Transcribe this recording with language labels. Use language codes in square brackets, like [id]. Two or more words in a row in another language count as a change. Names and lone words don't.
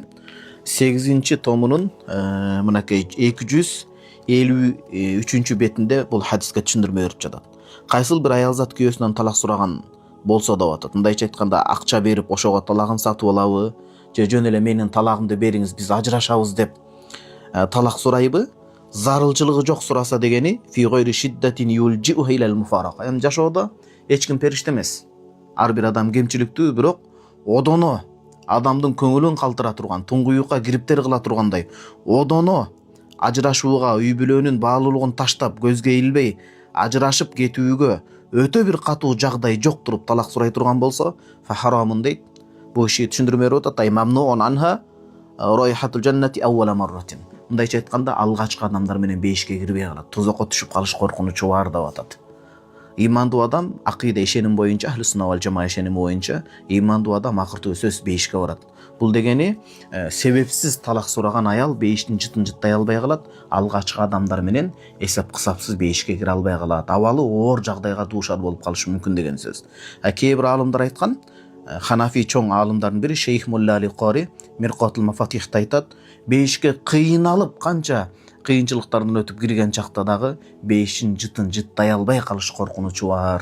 [ky] 8-томунун мынакей 253-бетинде бул хадиске түшүндүрмө берип жатат. Кайсыл бир аял зат күйөөсүнөн талак сураган болсо деп атат. Мындайча айтканда, акча берип ошого талагын сатып алабы, же жөн эле менин талагымды бериңиз, биз ажырашабыз деп талак сурайбы? Зарылчылыгы жок сураса дегени [ar] في غير شدة تلجئها إلى المفارقة. [ky] Эми жашоодо эч ким периште эмес. Ар бир адам кемчиликтүү, бирок одоно адамдын көңүлүн калтыра турган, туңгуюкка кириптер кыла тургандай, одоно ажырашууга, үй бүлөнүн баалуулугун таштап, көзгө илбей ажырашып кетүүгө өтө бир катуу жагдай жок туруп талак сурай турган болсо, [ar] فحرام дейт. [ky] Бул иши түшүндүрмө берип атат. [ar] أي ممنوع عنها رائحة الجنة أول مرة. [ky] Мындайча айтканда, алгачкы адамдар менен бейишке кирбей калат. Тузакка түшүп калыш коркунучу бар деп атат. Имандуу адам акыйда ишеним боюнча, [ar] أهل السنة والجماعة [ky] ишеними боюнча, имандуу адам акыртуу сөз бейишке барат. Бул дегени себепсиз талак сураган аял бейиштин жытын жыттай албай калат, алгачкы адамдар менен эсеп кысапсыз бейишке кире албай калат. Абалы оор жагдайга дуушар болуп калышы мүмкүн деген сөз. Кээ бир аалымдар айткан, Ханафи чоң аалымдардын бири Шейх Мулла Али Кори Миркатул Мафатихта айтат, бейишке кыйналып канча кыйынчылыктардан өтүп кирген чакта дагы бейиштин жытын жыттай албай калыш коркунучу бар.